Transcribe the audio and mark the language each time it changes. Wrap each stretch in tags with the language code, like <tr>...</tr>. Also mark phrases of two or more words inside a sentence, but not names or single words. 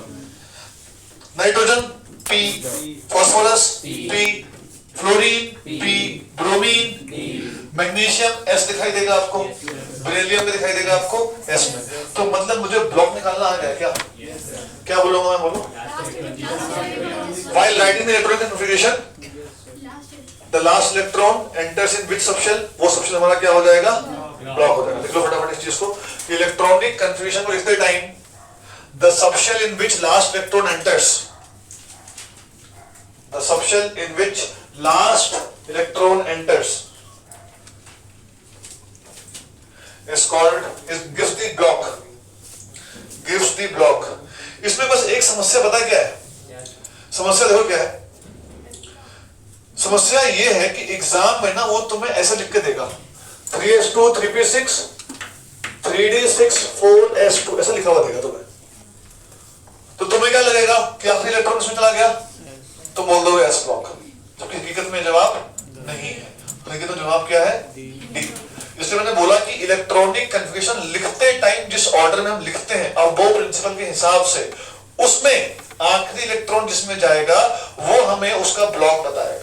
<en>nitrogen p, phosphorus p, fluorine p, bromine, magnesium s</en> <hi>दिखाई देगा आपको, बेरिलियम में दिखाई देगा आपको एस में। तो मतलब मुझे ब्लॉक निकालना आ गया क्या? क्या बोलूंगा मैं? बोलूं</hi> <en>while writing the electronic configuration the last electron enters in which subshell,</en> <hi>वो सबशेल हमारा क्या हो जाएगा? ब्लॉक हो जाएगा। लिख लो फटाफट इस चीज को।</hi> <en>electronic configuration</en> <hi>को लिखते टाइम</hi> <en>the subshell in which last electron enters, the subshell in which last electron enters is called, gives the block, gives the block।</en> <hi>इसमें बस एक समस्या पता क्या है? समस्या देखो क्या है? समस्या ये है कि एग्जाम में ना वो तुम्हें ऐसे लिख के देगा 3s2 3p6 3d6 4s2 ऐसा लिखा हुआ देगा तुम्हें। तो तुम्हें क्या लगेगा कि आखिरी इलेक्ट्रॉन इसमें चला गया? तुम बोल दोगे एस ब्लॉक, जबकि हकीकत में जवाब नहीं है। हकीकत में जवाब क्या है? डी। इसलिए मैंने बोला कि</hi> <en>electronic configuration</en> <hi>लिखते टाइम जिस ऑर्डर में हम लिखते हैं अब वो प्रिंसिपल के हिसाब से, उसमें आखिरी इलेक्ट्रॉन जिसमें जाएगा वो हमें उसका ब्लॉक बताएगा।</hi>